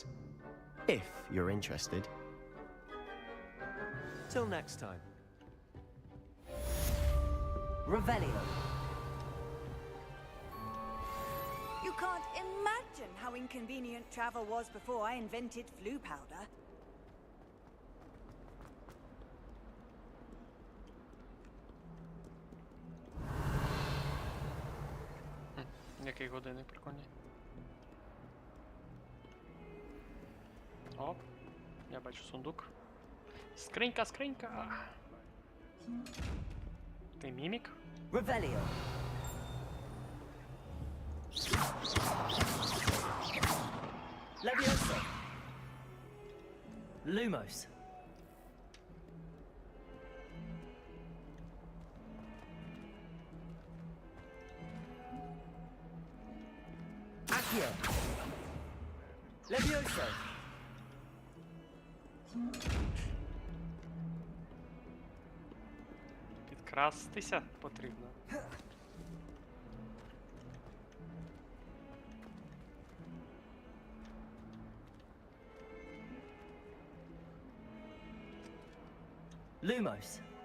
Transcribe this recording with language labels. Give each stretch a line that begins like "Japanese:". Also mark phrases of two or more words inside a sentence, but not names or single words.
English: If you're interested. Till next time. Revelio. You can't imagine how inconvenient travel was before I invented flu powder.
Ukrainian: Який годинник прикольний. Оп, я бачу сундук. Скринька, скринька! Ти мімік? Revelio. Leviosa! Lumos! Accio! Leviosa! Підкрастися потрібно. Lumos!